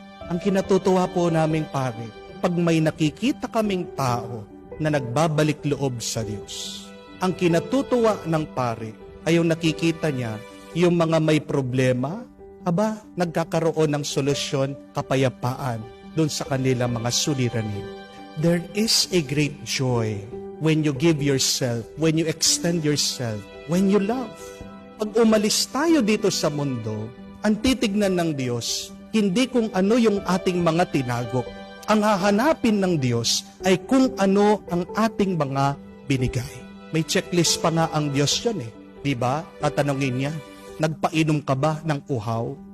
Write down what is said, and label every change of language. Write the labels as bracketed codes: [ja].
[tl] Ang kinatutuwa po naming pari, pag may nakikita kaming tao na nagbabalik loob sa Diyos. Ang kinatutuwa ng pari ay yung nakikita niya yung mga may problema, nagkakaroon ng solusyon, kapayapaan doon sa kanilang mga suliranin. [en] There is a great joy when you give yourself, when you extend yourself, when you love. [tl] Pag umalis tayo dito sa mundo, ang titignan ng Diyos, hindi kung ano yung ating mga tinagok. Ang hahanapin ng Diyos ay kung ano ang ating mga binigay. May checklist pa nga ang Diyos yan eh. Diba? Tatanungin niya, nagpainom ka ba ng uhaw?